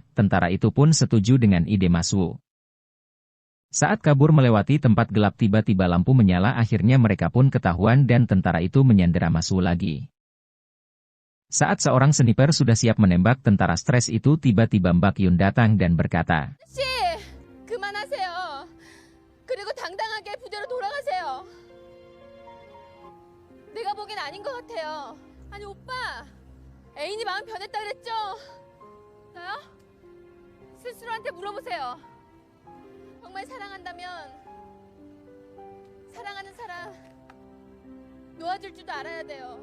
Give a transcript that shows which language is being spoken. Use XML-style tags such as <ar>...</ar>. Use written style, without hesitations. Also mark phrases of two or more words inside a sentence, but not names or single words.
<id>Tentara itu pun setuju dengan ide Mas Woo. Saat kabur melewati tempat gelap, tiba-tiba lampu menyala, akhirnya mereka pun ketahuan dan tentara itu menyandera Mas Woo lagi. Saat seorang sniper sudah siap menembak tentara stres itu, tiba-tiba Mbak Yun datang dan berkata,</id> <ko>그만하세요. 그리고 당당하게 부대로 돌아가세요. 내가 보기엔 아닌 것 같아요. 아니 오빠, 애인이 마음 변했다 그랬죠? 나요? 스스로한테 물어보세요. 정말 사랑한다면 사랑하는 사람 놓아줄 줄도 알아야 돼요.</ko>